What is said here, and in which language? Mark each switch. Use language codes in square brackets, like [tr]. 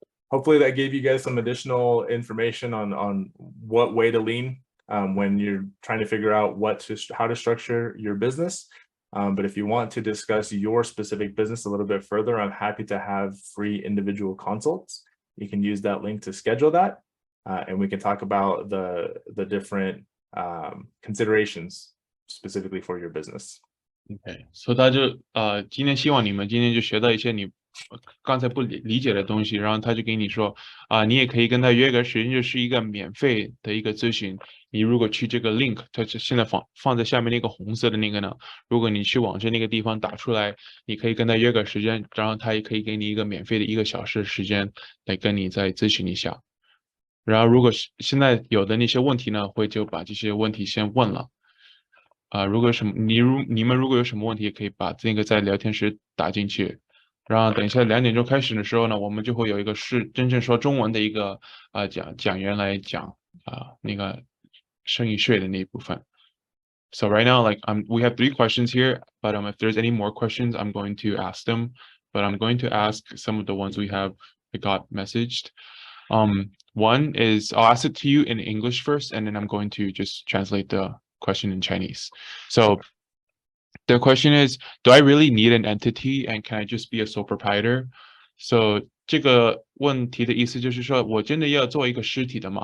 [en] hopefully that gave you guys some additional information on what way to lean when you're trying to figure out how to structure your business. But if you want to discuss your specific business a little bit further, I'm happy to have free individual consults. You can use that link to schedule that, and we can talk about the different considerations specifically for your business. [zh] OK， 所以他就今天希望你们今天就学到一些你刚才不理解的东西，然后他就给你说你也可以跟他约个时间，就是一个免费的一个咨询。你如果去这个 link， 它现在放在下面那个红色的那个呢，如果你去网站那个地方打出来，你可以跟他约个时间，然后他也可以给你一个免费的1个小时的时间来跟你再咨询一下。然后如果现在有的那些问题呢，会就把这些问题先问了。如果你们如果有什么问题，也可以把这个在聊天室打进去。然后等一下2点钟开始的时候呢，我们就会有一个真正说中文的一个讲员来讲那个生意税的那一部分。 [en] So right now, we have 3 questions here, but if there's any more questions, I'm going to ask them. But I'm going to ask some of the ones we got messaged. One is I'll ask it to you in English first, and then I'm going to just translate the question in Chinese. So The question is, do I really need an entity and can I just be a sole proprietor? [zh] So 这个问题的意思就是说，我真的要做一个实体的吗？